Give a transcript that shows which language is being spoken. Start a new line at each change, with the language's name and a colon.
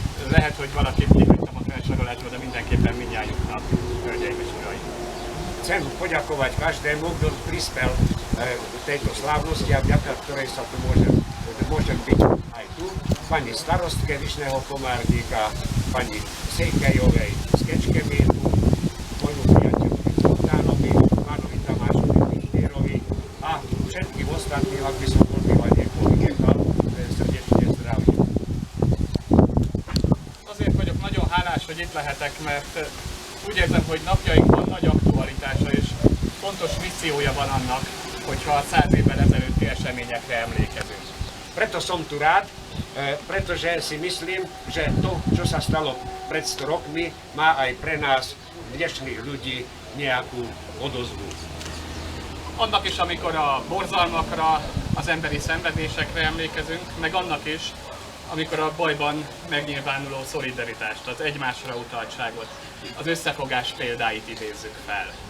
Hungarian: Lehet, hogy valakit kihagytam a felsorolásból, de mindenképpen mindnyájuknak, hölgyeim és uraim.
Slovak: Chcem poďakovať každému, kto prispel tejto slávnosti a vďaka ktorej sa tu môžem byť aj tu. Pani starostke Vyšného Komárnika, pani Sejkejovej z Kečkemétu, moju priateľovi Zoltánovi, pánovi Tamášovi Pištírovi a všetkým ostatným, ak by som podľa niekoho vynechal, srdečne zdravím.
Hungarian: Azért vagyok nagyon hálás, hogy itt lehetek, mert úgy érzem, hogy napjainkban nagy aktualitása és fontos missziója van annak, hogyha 100 évvel ezelőtti eseményekre emlékezünk.
Slovak: Preto som tu rád, pretože si myslím, že to, čo sa stalo pred 100 rokmi, má aj pre nás, dnešných ľudí, nejakú odozvu.
Hungarian: Annak is, amikor a borzalmakra, az emberi szenvedésekre emlékezünk, meg annak is, amikor a bajban megnyilvánuló szolidaritást, az egymásra utaltságot, az összefogás példáit idézzük fel.